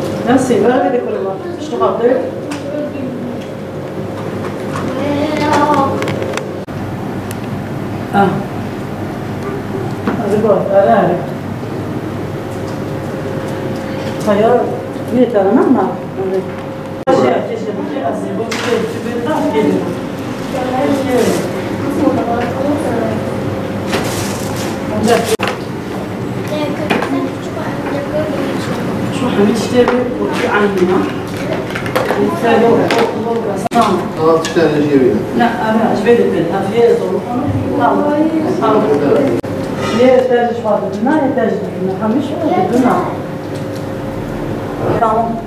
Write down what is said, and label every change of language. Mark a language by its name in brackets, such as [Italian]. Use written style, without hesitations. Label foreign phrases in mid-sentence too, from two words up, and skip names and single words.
[Portuguese] Assim, agora vai decorar. Estou rápido. Ah. Agora, caralho. [Turkish] Hayır, bir tane ama. Şey, keşke bu şey aslında bu bir daha geliyor. [Arabic] شو حنشتري وفي عندنا تشتري جيبي لا انا عجبتني بنتها في ليه تاج فاضلنا يا تاج بدنا خمس بدنا tamam